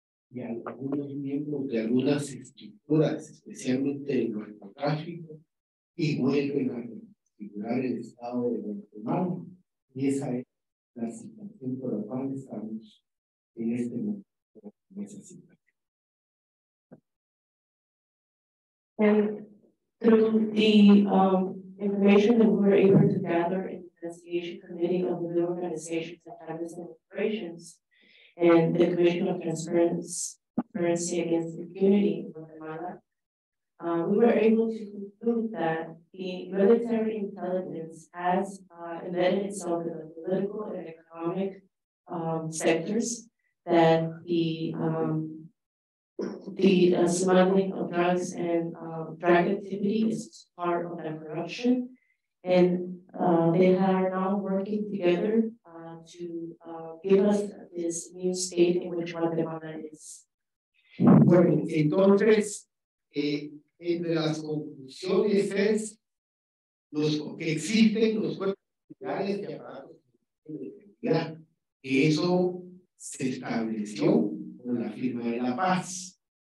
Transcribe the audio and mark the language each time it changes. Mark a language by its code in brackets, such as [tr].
[es] y algunos miembros de algunas estructuras, especialmente el narcotráfico, y vuelven a reconfigurar el Estado de Guatemala. Y esa es la situación por la cual estamos en este momento, en esa situación. [en] And through the information that we were able to gather in the investigation committee of the organizations and clandestine operations and the Commission of Transparency Against Impunity in Guatemala, we were able to conclude that the military intelligence has embedded itself in the political and economic sectors, that the smuggling of drugs and drug activity is part of that corruption, and they are now working together to give us this new state in which Guatemala is. [es] Bueno, entonces, entre las conclusiones es que existen los cuerpos militares y aparatos de seguridad, que eso se estableció con la firma de la paz.